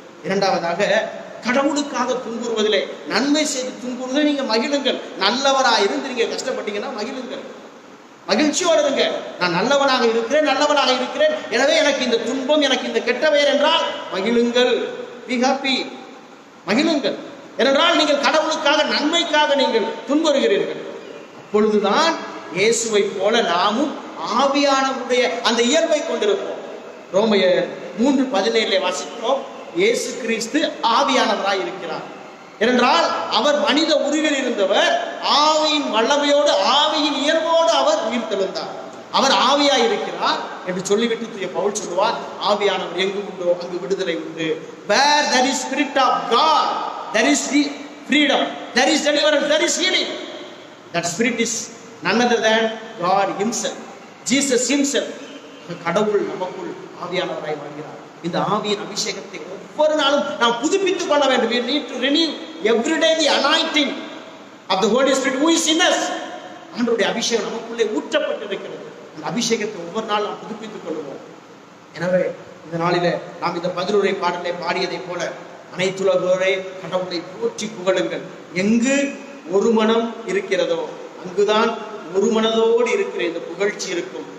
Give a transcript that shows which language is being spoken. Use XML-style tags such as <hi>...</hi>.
<ta>இரண்டாவதாக, கடவுளுக்காக துன்புறுவதிலே, நன்மை செய்து துன்புறுவதிலே நீங்க மகிழுங்கள். நல்லவராயிருந்து நீங்க கஷ்டப்பட்டீங்கன்னா மகிழுங்கள், மகிழ்ச்சியோடு இருங்க. நான் நல்லவனாக இருக்கிறேன், எனவே எனக்கு இந்த துன்பம், எனக்கு இந்த கெட்ட பெயர் என்றால் மகிழுங்கள்.</ta> <en>Be happy,</en> <ta>மகிழுங்கள். ஏனென்றால் நீங்கள் கடவுளுக்காக, நன்மைக்காக நீங்கள் துன்புறுகிறீர்கள். அப்பொழுதுதான் இயேசுவை போல நாமும் ஆவியானவருடைய அந்த இயல்பை கொண்டிருப்போம். ரோமையர் 3:17 வாசிக்கிறோம். இயேசு கிறிஸ்து ஆவியானவராய் இருக்கிறார். ஏனென்றால் அவர் மனித உருவில் இருந்தவர், ஆவியின் வல்லமையோடு, ஆவியின் இயல்போடு அவர் உயிர்த்தெழுந்தார். அவர் ஆவியாய் இருக்கிறார் என்று சொல்லிவிட்டு பவுல் சொல்லுவார், ஆவியானவர் எங்கு உண்டோ அங்கு விடுதலை உண்டு.</ta> <en>Where there is spirit of God, there is freedom, there is deliverance, there is healing. That spirit is none other than God himself, Jesus himself.</en> <ta>கடவுள் நமக்குள் ஆவியானவராய் வாழ்கிறார். இந்த ஆவியின் அபிஷேகத்தை ஒவ்வொரு நாளும் நாம் புதுப்பித்துக் கொள்ள வேண்டும்.</ta> <en>We need to renew every day the anointing of the Holy Spirit who is in us.</en> <ta>ஆண்டவருடைய அபிஷேகம் நமக்குள்ளே ஊற்றப்பட்டிருக்கிறது. அந்த அபிஷேகத்தை ஒவ்வொரு நாள் நாம் புதுப்பித்துக் கொள்வோம். எனவே இந்த நாளிலே நாம் இந்த 11 பாடலை பாடியதை போல அனைத்துலகோரே கடவுளை போற்றி புகழுங்கள். எங்கு ஒரு மனம் இருக்கிறதோ அங்குதான் ஒரு மனதோடு இருக்கிற இந்த புகழ்ச்சி இருக்கும்.</ta>